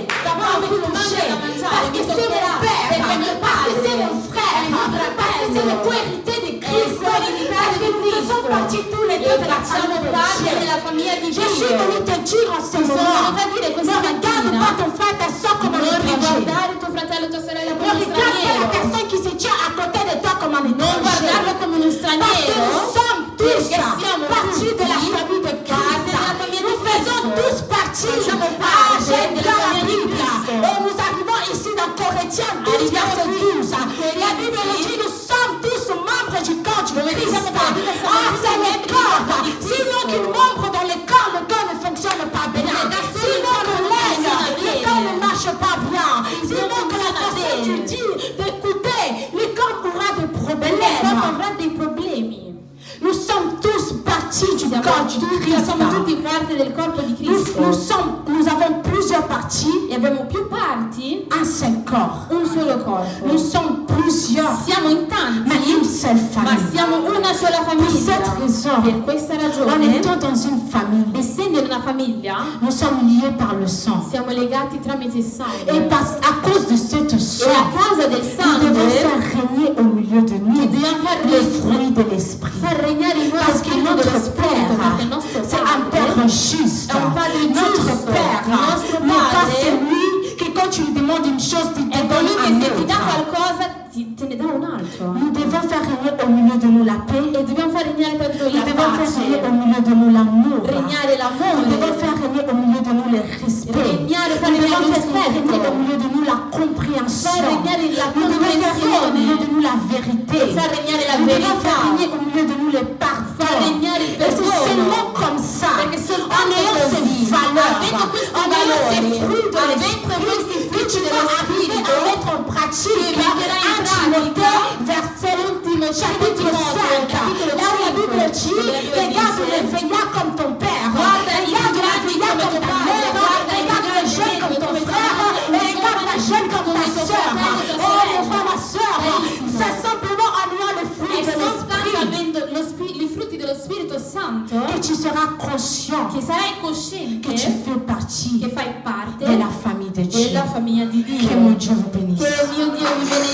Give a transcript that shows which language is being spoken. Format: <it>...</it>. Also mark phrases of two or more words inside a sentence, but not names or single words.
<fr>Va me toucher. Parce que c'est mon père. Parce que c'est mon frère. Parce que c'est le co-hérité de Christ. Parce que nous faisons partie tous les deux de la famille de Dieu. Je suis venue te dire en ce moment, ne regarde pas ton frère, ta soeur comme un étranger.</fr> <it>tuo fratello e tua sorella</it> <fr>Ne</fr> <it>come un</it> <fr>regarde pas la</fr> <it>straniero.</it> <fr>personne qui se tient à côté de toi comme un</fr> <it>Non</it> <fr>étranger.</fr> <it>guardarlo come uno</it> <fr>Parce que nous</fr> <it>straniero.</it> <fr>sommes tous</fr> <it>Perché siamo</it> <fr>partie de la</fr> <it>tutti</it> <fr>famille de Christ.</fr> <it>della famiglia di</it> <fr>Nous faisons</fr> <it>Cristo.</it> <fr>tous partie</fr> <it>Facciamo</it> <fr>de parte della la</fr> <it>famiglia di</it> <fr>Bible.</fr> <it>Cristo.</it> <fr>Et nous arrivons ici dans Corinthiens 12,</fr> <it>Arriviamo</it> <fr>verset</fr> <it>qui? 12.</it> <fr>La Bible nous dit nous sommes tous membres du corps du Christ.</fr> <it>siamo tutti</it> <fr>Ah, c'est le corps. Sinon qu'un membre dans le corps ne fonctionne pas bien. Sinon que l'aile, le corps ne marche pas bien. Sinon que la façon tu dis d'écouter, le corps aura des problèmes. Nous sommes tous partie du corps du Christ.</fr> <it>Siamo tutti parte del corpo di Cristo.</it> <fr>Nous avons plusieurs parties</fr> <it>E abbiamo più parti,</it> <fr>un seul corps.</fr> <it>un solo corpo.</it> <fr>Nous sommes plusieurs,</fr> <it>Siamo in tanti,</it> <fr>mais une seule</fr> <it>ma</it> <fr>famille.</fr> <it>siamo una sola</it> <fr>Pour</fr> <it>famiglia.</it> <fr>cette raison,</fr> <it>Per questa</it> <fr>en</fr> <it>ragione,</it> <fr>étant dans une famille,</fr> <it>essendo in una famiglia,</it> <fr>nous sommes liés par le sang.</fr> <it>siamo legati tramite il sangue.</it> <fr>Et à cause de cette</fr> <it>E a</it> <fr>sang,</fr> <it>causa del</it> <fr>nous devons faire</fr> <it>sangue</it> <fr>régner au milieu de nous</fr> <it>dobbiamo far</it> <fr>le fruit de l'esprit.</fr> <it>regnare in noi</it> <fr>Parce</fr> <it>lo</it> <fr>que</fr> <it>spirito</it> <fr>notre</fr> <it>dello spirito, perché il</it> <fr>Père,</fr> <it>nostro</it> <fr>c'est un Père</fr> <it>Padre</it> <fr>juste.</fr> <it>è un Padre</it> <fr>Notre</fr> <it>giusto.</it> <fr>Père</fr> <it>Il nostro</it> <fr>n'est pas</fr> <it>Padre</it> <fr>celui que quand tu lui demandes une chose, il te</fr> <it>è</it> <fr>donne</fr> <it>colui</it> <fr>un</fr> <it>che se ti dà</it> <fr>autre.</fr> <it>qualcosa te ne dà un altro.</it> <fr>Nous devons faire régner au milieu de nous la paix.</fr> <it>E dobbiamo far regnare tra di noi</it> <fr>Nous</fr> <it>la</it> <fr>devons faire régner au</fr> <it>pace,</it> <fr>milieu de nous l'amour.</fr> <it>regnare</it> <fr>Nous</fr> <it>l'amore,</it> <fr>devons faire régner au milieu de nous le respect.</fr> <it>regnare,</it> <fr>Nous</fr> <it>far regnare</it> <fr>devons</fr> <it>lo</it> <fr>faire régner au</fr> <it>rispetto,</it> <fr>milieu de nous la compréhension.</fr> <it>far regnare la</it> <fr>Nous devons faire régner au milieu</fr> <it>comprensione,</it> <fr>de nous la vérité.</fr> <it>far regnare la</it> <fr>Nous devons faire</fr> <it>verità,</it> <fr>régner au milieu de nous le pardon.</fr> <it>far regnare il</it> <fr>Et c'est</fr> <it>perdono.</it> <fr>seulement comme ça,</fr> <it>Perché</it> <fr>en</fr> <it>soltanto</it> <fr>ayant ces</fr> <it>così,</it> <fr>valeurs,</fr> <it>avendo questi</it> <fr>en ayant ces</fr> <it>valori,</it> <fr>fruits de</fr> <it>avendo</it> <fr>l'esprit,</fr> <it>questi</it> <fr>que</fr> <it>frutti</it> <fr>tu vas</fr> <it>dello</it> <fr>arriver</fr> <it>spirito,</it> <fr>à mettre en pratique.</fr> <it>che metterai in 1 pratica,</it> <fr>Timothée, verset chapitre 5, là où la Bible dit, regarde le vieillard comme ton père, regarde la vieillard comme ta mère, regarde le jeune comme ton frère, et regarde la jeune comme ta soeur. Oh mon frère, ma soeur, c'est simplement en ayant le fruit</fr> <it>è</it> <fr>de</fr> <it>soltanto</it> <fr>l'esprit</fr> <it>avendo i frutti dello Spirito Santo</it> <fr>que tu seras conscient</fr> <it>che sarai</it> <fr>que</fr> <it>cosciente</it> <fr>tu fais partie</fr> <it>che fai parte</it> <fr>de la famille de Dieu.</fr> <it>della famiglia di</it> <fr>Que</fr> <it>Dio.</it> <fr>mon Dieu vous bénisse.</fr> <it>Che il mio Dio vi</it>